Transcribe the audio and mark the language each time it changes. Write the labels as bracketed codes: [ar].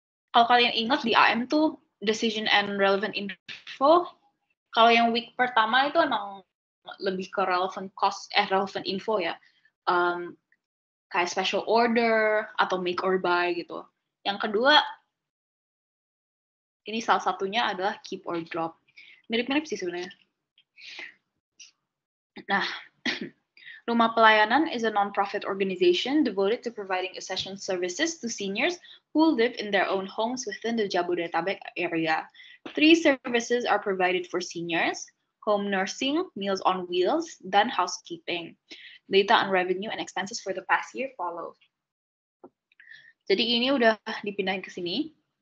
[id] Kalau kalian ingat di AM tuh [en] decision and relevant info, [id] kalau yang week pertama itu emang lebih ke relevant info ya. Kayak special order atau [en] make or buy [id] gitu. Yang kedua, ini salah satunya adalah [en] keep or drop. [id] Mirip-mirip sih sebenarnya. [en] Nah, Rumah Pelayanan is a non-profit organization devoted to providing essential services to seniors who live in their own homes within the Jabodetabek area. 3 services are provided for seniors: home nursing, meals on wheels, dan housekeeping. Data on revenue and expenses for the past year follow. [id] Jadi ini udah dipindahin ke sini.